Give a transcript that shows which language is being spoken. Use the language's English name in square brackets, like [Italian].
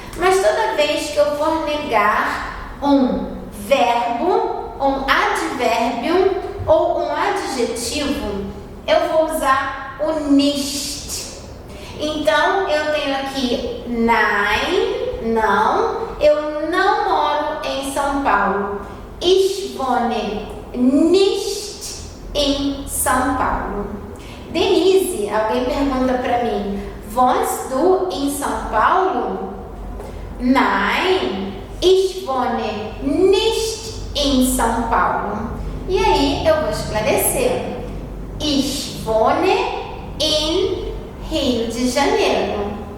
[Portuguese] Mas toda vez que eu for negar um verbo, um advérbio ou um adjetivo, eu vou usar o nicht. Então, eu tenho aqui nein, não. Eu não moro em São Paulo. [German] Ich wohne nicht em São Paulo. [Portuguese] Denise, alguém pergunta para mim, [German] wohnst du [Portuguese] em São Paulo? [German] Nein, ich wohne nicht em São Paulo. [Portuguese] E aí eu vou esclarecer. [German] Ich wohne [Portuguese] em Rio de Janeiro.